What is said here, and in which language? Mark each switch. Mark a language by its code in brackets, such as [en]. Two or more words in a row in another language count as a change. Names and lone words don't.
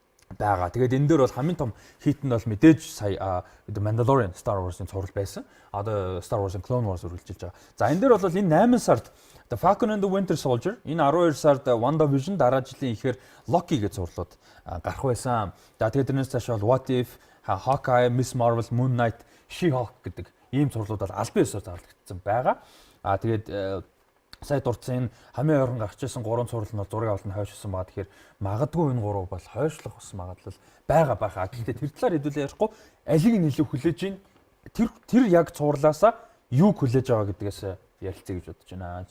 [mn] байгаа. Тэгээд энэ дээр бол хамгийн том хит нь бол мэдээж сая The Mandalorian Star Wars-ын цуврал байсан. Одоо Star Wars-ын Clone Wars үргэлжилж байгаа. За энэ дээр бол энэ 8 сард The Falcon and the Winter Soldier, энэ 12 сард WandaVision, дараа жилийн ихээр Loki гэж цувралууд гарах байсан. За тэгээд тэрнээс цааш бол What If, Hawkeye, Miss Marvel, Moon Knight, She-Hulk гэдэг ийм цувралууд бол албан ёсоор зарлагдсан байгаа. Тэгээд сая дурдсан энэ хамгийн ойрхон гарч ирсэн 3 цуврал нь бол зураг авалт нь хойшилсан байгаа. Тэгэхээр магадгүй энэ 3 бол хойшлох бас магадлал байгаа байхаа. Гэхдээ тэр талаар хэдүүлээ ярихгүй алиг нь илүү хүлээж ийн тэр яг цувралаасаа юу хүлээж байгаа гэдгээс ярилцъя гэж бодож байна.